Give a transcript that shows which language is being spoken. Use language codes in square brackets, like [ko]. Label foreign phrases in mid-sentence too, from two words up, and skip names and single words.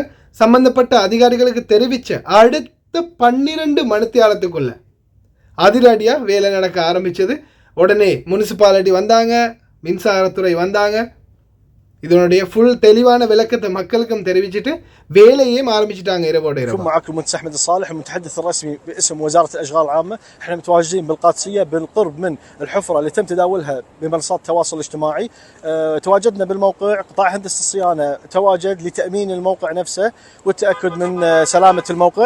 [ta] சம்மந்தப்பட்ட அதிகாரிகளுக்கு தெரிவித்த அடுத்த 12 மணித்தியாலத்துக்குள்ள அதிரடியாக வேலை நடக்க ஆரம்பித்தது. உடனே முனிசிபாலிட்டி வந்தாங்க, மின்சாரத்துறை வந்தாங்க. இதனுடைய ஃபுல் தெளிவான விளக்கத்தை மக்களுக்கும் தெரிவிச்சிட்டு வேலையும் ஆரம்பிச்சிட்டாங்க இரவோட இரவு. [ar] معكم المهندس احمد الصالح المتحدث الرسمي باسم وزارة الاشغال العامة. احنا متواجدين بالقادسية بالقرب من الحفرة اللي تم تداولها بمنصات التواصل الاجتماعي. تواجدنا بالموقع، قطاع هندسة الصيانة تواجد لتأمين الموقع نفسه والتأكد من سلامة الموقع.